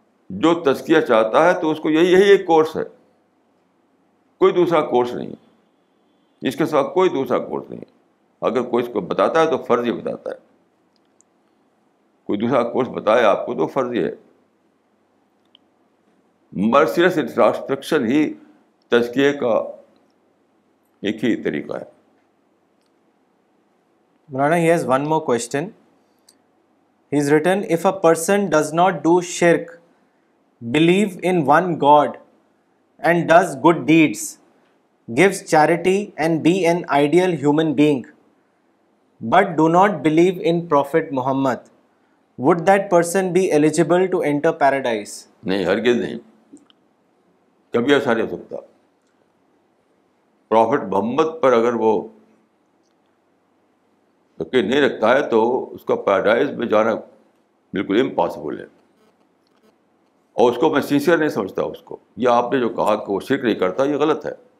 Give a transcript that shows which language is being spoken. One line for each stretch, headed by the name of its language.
Urdu: جو تزکیہ چاہتا ہے تو اس کو یہی ایک کورس ہے، کوئی دوسرا کورس نہیں، اس کے ساتھ کوئی دوسرا کورس نہیں. اگر کوئی اس کو بتاتا ہے تو فرضی بتاتا ہے، کوئی دوسرا کورس بتائے آپ کو تو فرضی ہے.
English: merciless introspection
Urdu: ہی تزکیے کا ایک ہی طریقہ ہے.
English: Mulana, he has one more question. He's written, if a person does not do shirk, believe in one God, and does good deeds, gives charity and be an ideal human being, but do not believe in Prophet Muhammad, would that person be eligible to enter paradise?
Urdu: نہیں، ہرگز نہیں، کبھی ایسا نہیں ہو سکتا. Profit محمد پر اگر وہ یقین نہیں رکھتا ہے تو اس کا پیراڈائز میں جانا بالکل امپاسبل ہے. اور اس کو میں سنسیئر نہیں سمجھتا اس کو. یہ آپ نے جو کہا کہ وہ شرک نہیں کرتا، یہ غلط ہے.